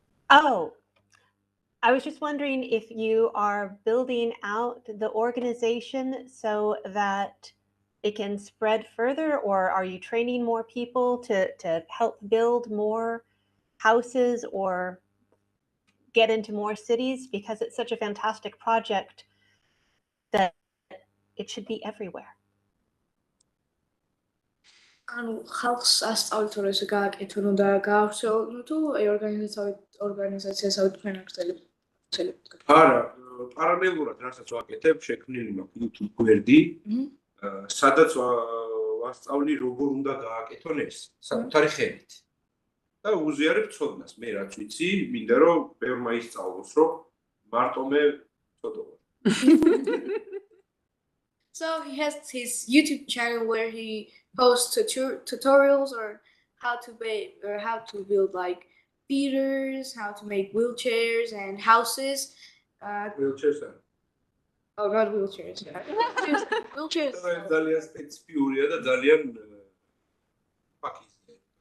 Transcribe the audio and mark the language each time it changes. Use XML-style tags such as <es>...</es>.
<en>Oh, I was just wondering if you are building out the organization so that it can spread further, or are you training more people to help build more houses or get into more cities? Because it's such a fantastic project that it should be everywhere.</en> <ka>ანუ ხალხს ასწავლითო ესე გააკეთონ და გაავრცელონ თუ ორგანიზაციასავით თქვენ აქცელებთ? არა, პარალელურად რასაც ვაკეთებ, შექმნილი მაქვს YouTube გვერდი, სადაც ვასწავლი როგორ უნდა გააკეთონ ეს საკუთარი ხელით. და უზიარებ ცოდნას, მე რაც ვიცი, მინდა რომ ბევრმა ისწავლოს, რომ მარტო მე ცოდობა.</ka> <en>So he has his YouTube channel where he posts tutorials or how to build like feeders, how to make wheelchairs and houses. Wheelchairs. Oh, not wheelchairs. Wheelchairs.</en> <ka>ძალიან სპეციფიურია და ძალიან ფაქიზია.</ka>